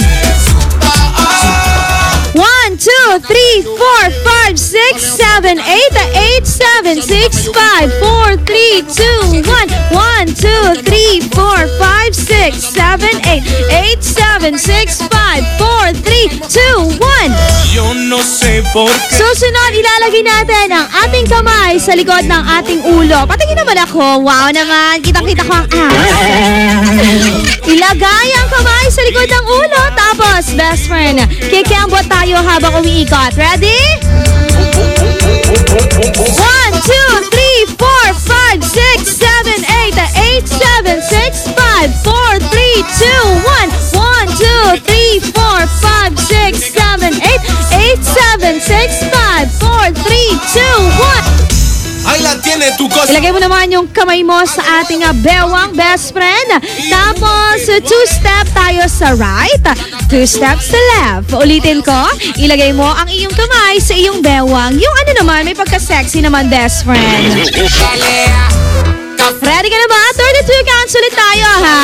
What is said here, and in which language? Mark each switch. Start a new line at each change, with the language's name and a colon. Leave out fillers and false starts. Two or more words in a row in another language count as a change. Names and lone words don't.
Filipino: 1, 2, 3, 4, 5, 6, 7, 8, 8, 7, 6, 5, 4, 3, 2, 1. 1, 2, 3, 4, 5, 6, 7, 8, 8, 7, 6, 5, 4, 3, 2, 1.
Spanish: Yo no sé por qué.
Filipino: Susunod, ilalagay natin ang ating kamay sa likod ng ating ulo. Patingin naman ako. Wow naman, kitang-kita ko ang Ilagay ang kamay sa likod ng ulo. Tapos,
English: best friend,
Filipino: kikembot tayo habang umiikot. Ready? 1, 2, 3, 4, 5, 6, 7, 8, 8, 7, 6, 5, 4, 3, 2, 1. 1, 2, 3, 4, 5, 6, 7, 8, 8, 7, 6, 5, 4, 3, 2, 1. 1, 2, 3, 4, 5, 6, 7, 8, 8, 7, 6, 5, 4, 3, 2, 1.
Spanish: Ahí la tiene tu cosa.
Filipino: Ilagay mo naman yung kamay mo sa ating bewang,
English: best friend.
Filipino: Tapos, 2 step tayo sa right, 2 steps sa left. Ulitin ko, ilagay mo ang iyong kamay sa iyong bewang. Yung ano naman, may pagka-sexy naman,
English: best friend.
Filipino: Ready ka na ba? 32 counts ulit tayo, ha?